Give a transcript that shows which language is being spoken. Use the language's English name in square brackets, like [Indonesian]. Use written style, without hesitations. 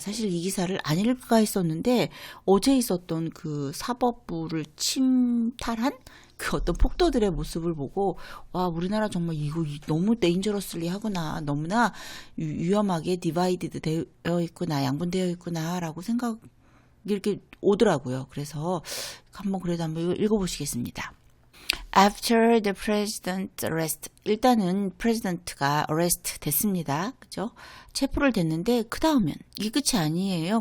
[Korean] 사실 이 기사를 안 읽을까 했었는데 어제 있었던 그 사법부를 침탈한 그 어떤 폭도들의 모습을 보고 와, 우리나라 정말 이거 너무 데인저러슬리 하구나. 너무나 위험하게 디바이디드 되어 있구나. 양분되어 있구나 라고 생각이 이렇게 오더라고요. 그래서 그래도 한번 읽어보시겠습니다. [English] After the president arrest. [Korean] 일단은 프레지던트가 arrest 됐습니다. 그죠? 체포를 됐는데 그 다음엔 이게 끝이 아니에요.